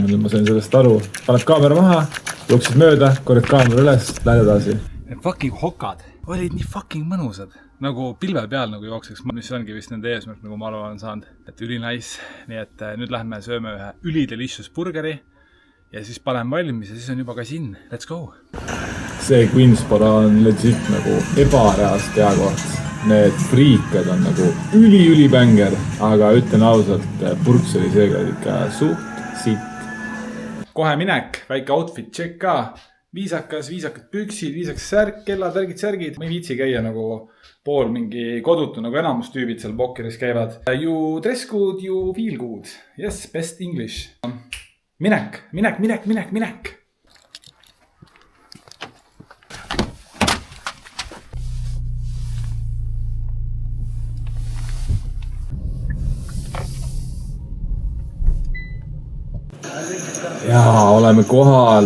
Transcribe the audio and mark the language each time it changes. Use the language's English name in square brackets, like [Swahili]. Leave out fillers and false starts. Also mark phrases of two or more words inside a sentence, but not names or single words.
[Estonian] Nüüd ma sain sellest aru. Paned kaamera maha, jooksid mööda, korjad kaamera üles, lähed edasi. Need fucking hokad olid nii fucking mõnusad. Nagu pilve peal nagu jookseks, mis ongi vist nende eesmärk, nagu ma olen saanud. Et üli nice. Nii et nüüd lähme sööme ühe ülidelicious burgeri ja siis panen valmis ja siis on juba ka siin. [English] Let's go! [Estonian] See Queenspora on legit nagu ebareaalselt hea koht. Need friikad on nagu üli-ülibänger, aga ütlen ausalt, purks oli seega ikka suht sitt. Kohe minek, väike [English] outfit check [Estonian] ka. Viisakad püksid, viisakas särk, kellad, särgid. Ma ei viitsi käia nagu pool mingi kodutu, nagu enamus tüübid seal pokkeris käivad. [English] You dress good, you feel good. Yes, best English. [Estonian] Minek. Jaa, oleme kohal.